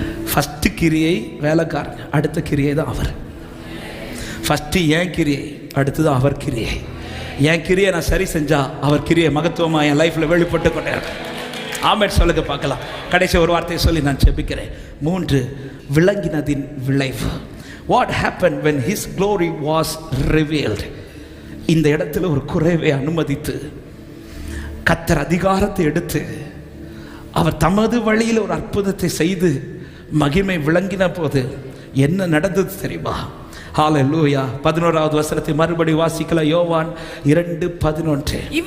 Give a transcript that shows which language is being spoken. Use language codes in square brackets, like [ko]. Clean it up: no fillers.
[ta] First கிரியை வேலைக்காரங்க, அடுத்த கிரியை தான் அவர். ஃபர்ஸ்ட் என் கிரியை, அடுத்தது அவர் கிரியை. என் கிரியை நான் சரி செஞ்சா அவர் கிரியை மகத்துவமா என் லைஃப்ல வெளிப்பட்டு கொண்டே இருக்கும். ஆமென் சொல்லுங்க பார்க்கலாம். கடைசி ஒரு வார்த்தையை சொல்லி நான் ஜெபிக்கிறேன். 3, விளங்கினதின் விளைவு. [en] What happened when his glory was revealed? [ta] இந்த இடத்துல ஒரு குறைவை அனுமதித்து கர்த்தர் அதிகாரத்தை எடுத்து அவர் தமது வழியில் ஒரு அற்புதத்தை செய்து மகிமை விளங்கின போது என்ன நடந்தது தெரியுமா? ஹalleluya. 11வது வசனத்தை மறுபடி வாசிக்கலாம். யோவான் 2:11.